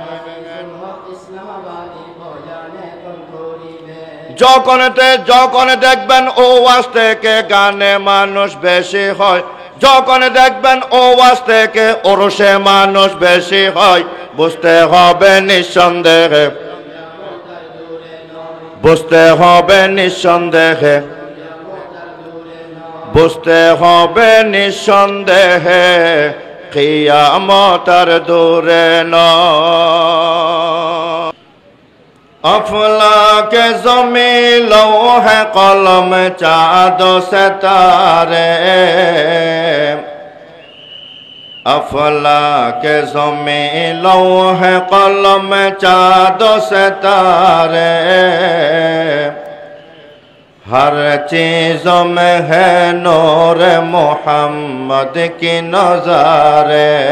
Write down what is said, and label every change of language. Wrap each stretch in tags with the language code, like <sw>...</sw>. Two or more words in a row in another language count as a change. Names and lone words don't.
<bn>যখন দেখবেন ওয়াজ থেকে গানে মানুষ বেশি হয়, যখন দেখবেন ওয়াজ থেকে ওরসে মানুষ বেশি হয় বুঝতে হবে নিঃসন্দেহে, বুঝতে হবে নিঃসন্দেহে, বুঝতে হবে নিঃসন্দেহে কিয়ামতের দূরে নয়।</bn> <ur>افلاکے زمیں لوح قلم چاند ستارے افلاک زمین لوح قلم چاند و ستارے ہر چیزوں میں ہے نور محمد کی نظارے</ur>